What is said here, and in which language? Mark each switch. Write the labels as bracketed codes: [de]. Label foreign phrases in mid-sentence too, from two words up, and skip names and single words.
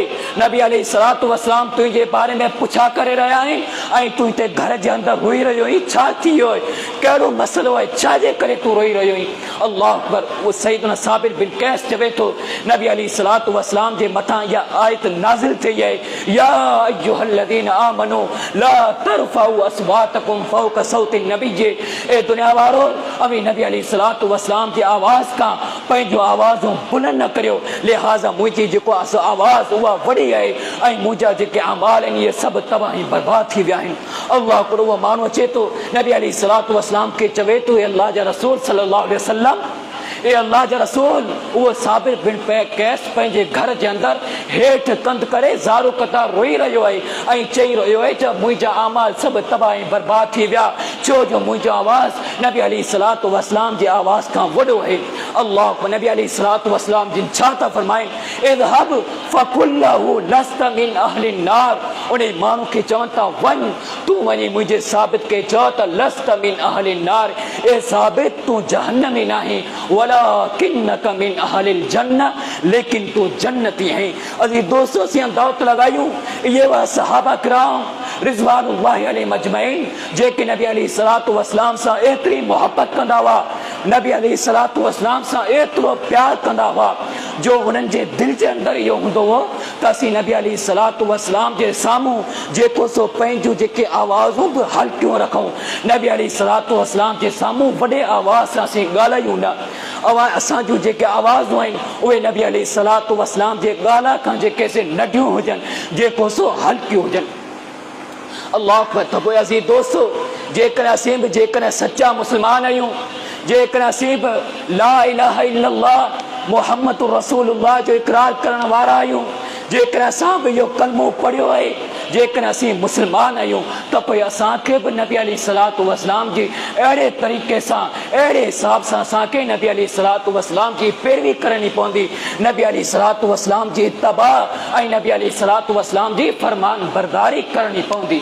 [sd] नबी [ar] عليه الصلاة والسلام [sd] तुंहिंजे बारे में पुछा करे रहिया आहिनि ऐं तूं हिते घर जे अंदरि रोई रहियो आहीं, छा थी वियो आहे? कहिड़ो मसइलो आहे? छाजे करे तूं रोई रहियो आहीं? [ar] الله أكبر. [sd] उहो सैयदना साबित बिन कैस चवे थो नबी [ar] عليه الصلاة والسلام [sd] जे मथां इहा आयत नाज़िल थी आहे, [ar] يا أيها الذين آمنوا لا ترفعوا أصواتكم فوق صوت النبي. [sd] ए दुनिया वारो, अवी नबी [ar] عليه الصلاة والسلام [sd] जी आवाज़ खां पंहिंजूं आवाज़ूं बुलंद न करियो, लिहाज़ा मुंहिंजी जेको आवाज़ उहा वॾी आहे ऐं मुंहिंजा जेके अमाल आहिनि इहे सभु तबाही बर्बाद थी विया आहिनि। अल्लाह को उहो माण्हू अचे थो नबी [ar] عليه الصلاة والسلام [sd] खे चवे थो अल्लाह जा रसूल [ar] صلى الله عليه وسلم [sd] ए अल्लाह जा रसूल वो साबिर बिन कैस पंहिंजे घर जे अंदर हेठ कंध करे ज़ारू कतार रोई रहियो आहे ऐं चई रहियो आहे त मुंहिंजा अमाल सभु तबाह ऐं बर्बाद थी विया छो जो मुंहिंजो आवाज़ नबी [ar] عليه الصلاة والسلام [sd] जे आवाज़ खां वॾो आहे। अल्लाह नबी [ar] عليه الصلاة والسلام [sd] जिन छा था फरमाइनि [ar] اذهب فقل له لست من أهل النار [sd] उन माण्हू खे चवनि था वञ तूं वञी मुंहिंजे साबित खे चओ त [ar] لست من أهل النار [sd] ए साबित तूं जहन्नमी न आहीं [ar] ولكنك من أهل الجنة [ur] لیکن تو جنتی ہے. [sd] अजी दोस्तों से हम दावत लगायूं ये वह सहाबा किराम [ar] رضوان الله عليهم أجمعين [sd] जेके नबी [ar] عليه الصلاة والسلام [sd] सां एतिरी मोहब्बत कंदा हुआ नबी [ar] عليه الصلاة والسلام [sd] सां एतिरो प्यार कंदा हुआ जो उन्हनि जे दिलि जे अंदरि इहो हूंदो हो त असीं नबी [ar] عليه الصلاة والسلام [sd] जे साम्हूं जेको सो पंहिंजूं जेके आवाज़ूं बि हल्कियूं रखूं नबी [ar] عليه الصلاة والسلام [sd] जे साम्हूं वॾे आवाज़ सां असीं ॻाल्हायूं न असां जूं जेके आवाज़ूं आहिनि उहे नबी [ar] عليه الصلاة والسلام [sd] जे ॻाल्हि खां जेके से नंढियूं हुजनि जेको सो हल्कियूं हुजनि। अल्लाह त पोइ असीं दोस्तो जेकॾहिं असीं बि जेकॾहिं सचा मुस्लमान आहियूं जेकॾहिं असीं बि [ar] لا إله إلا الله محمد رسول الله [sd] जो इक़रार करण वारा आहियूं जेकॾहिं असां बि इहो कलमो पढ़ियो आहे जेकॾहिं असीं मुस्लमान आहियूं त पोइ असांखे बि नबी [ar] عليه الصلاة والسلام [sd] जी अहिड़े तरीक़े सां अहिड़े हिसाब सां असांखे नबी [ar] عليه الصلاة والسلام [sd] जी पैरवी करणी पवंदी नबी [ar] عليه الصلاة والسلام [sd] जी इत्तिबा ऐं नबी [ar] عليه الصلاة والسلام [sd] जी फरमान बरदारी करणी पवंदी।